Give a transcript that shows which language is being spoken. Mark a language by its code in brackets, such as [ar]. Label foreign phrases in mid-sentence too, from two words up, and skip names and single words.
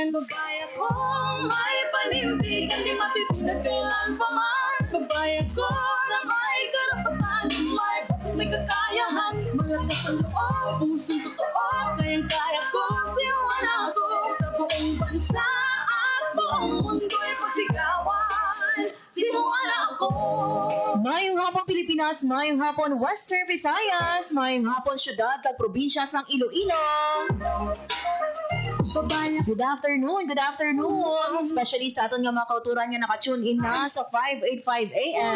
[tl] Babae ako may panindigan, di matitinag kailan pa man. Babae ako na may karapatan, may kakayahan, malakas ang loob, pusong totoo, kayang-kaya ko, sinuwan ako sa buong bansa at buong mundo'y pasigawan, sinuwan ako. [hil] Mayong hapon Pilipinas, mayong hapon Western Visayas, mayong hapon syudad kag probinsya sang Iloilo. [en] Good afternoon, especially [hil] sa aton nga mga kauturan nga naka-tune in na sa 585 AM.